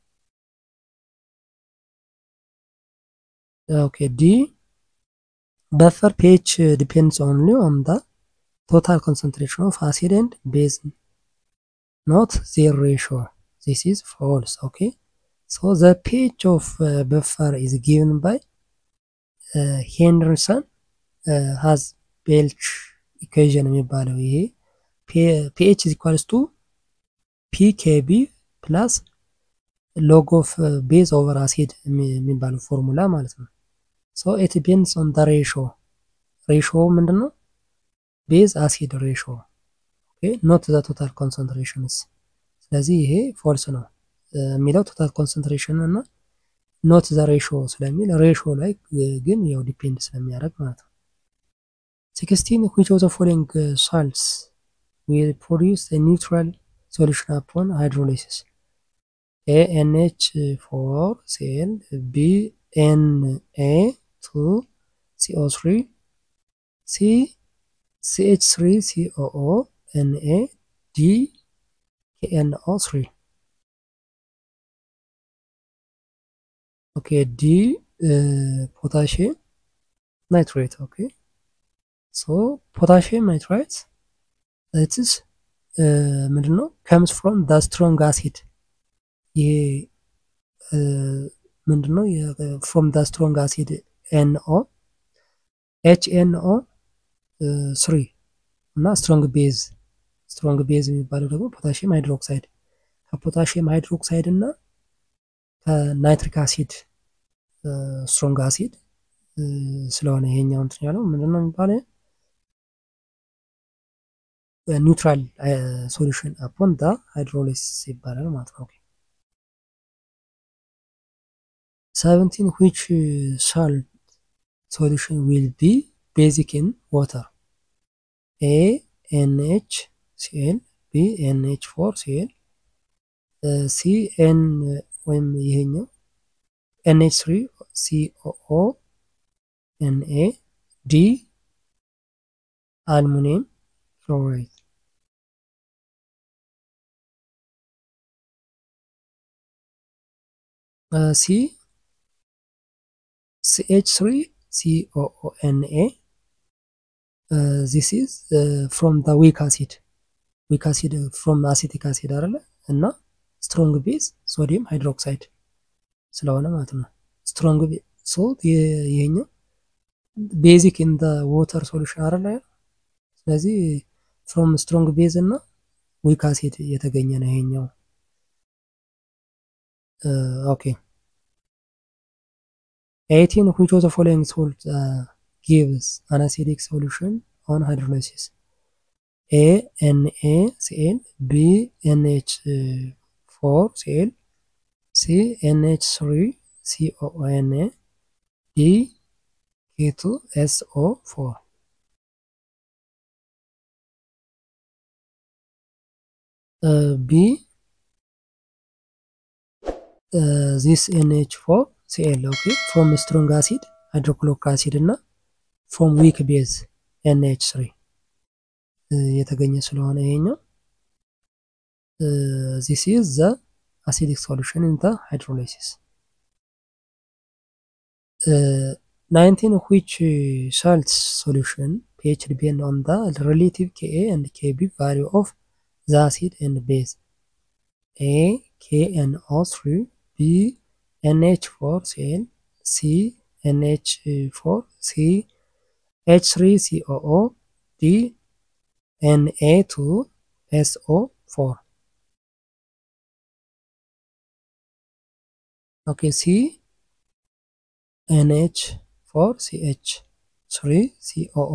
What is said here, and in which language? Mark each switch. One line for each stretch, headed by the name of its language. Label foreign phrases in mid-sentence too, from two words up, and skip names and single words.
English: okay D buffer pH depends only on the total concentration of acid and base not their ratio this is false okay so the pH of buffer is given by Henderson has Belch equation
Amharic: የሚባለው ይሄ
English: pH is equals to PKB plus log of base over acid
Amharic: የሚባለው ፎርሙላ ማለት ነው
English: so it depends on the ratio ምንድነው base acid ratio okay not the total concentrations
Amharic: ስለዚህ ይሄ
English: false
Amharic: ነው የሚለው
English: total concentration እና not the ratio ስለሚል ratio
Amharic: ላይ ግን ያው ዲፔንድ ስለሚያደርግ ማለት ነው
English: 16 which of the following salts will produce a neutral solution upon hydrolysis A NH4Cl B Na2CO3 C CH3COO Na D KNO3 okay D potassium nitrate okay so potassium nitrate that is ምንድነው comes from the strong acid ይሄ ምንድነው from the strong acid NO HNO3 እና strong base የሚባለው ደግሞ potassium hydroxide ከፖታሺየም ሃይድሮክሳይድ እና ከናይትሪክ አሲድ strong acid ስለሆነ ይሄኛው እንትን ያለው ምንድነው የሚባለው neutral solution upon the hydrolysis
Amharic: ይባላል ማለት ነው
English: 17 which salt solution will be basic in water A NaCl B NH4Cl C N
Amharic: ወይም ይሄኛው
English: NH3COO Na D aluminum fluoride C CH3COONA this is from the weak acid from acetic acid አይደለ እና strong base sodium hydroxide
Amharic: ስለሆነ ማለት ነው
English: strong so ይሄኛው basic in the water solution
Amharic: አይደለ ስለዚህ
English: from strong base እና weak acid
Amharic: የተገኘ ነው ይሄኛው
English: okay 18 which of the following salt gives an acidic solution on hydrolysis A NaCl B NH4Cl C NH3COONA D K2SO4 B this NH4Cl, okay, from strong acid hydrochloric acid እና from weak base NH3
Amharic: የተገኘ ስለሆነ ይሄኛው
English: this is the acidic solution in the hydrolysis. 19 which salt solution pH depend on the relative Ka and Kb value of the acid and base. A KNO3, B NH4Cl, C NH4, C H3COO, D Na2SO4. Okay, C NH4CH3COO.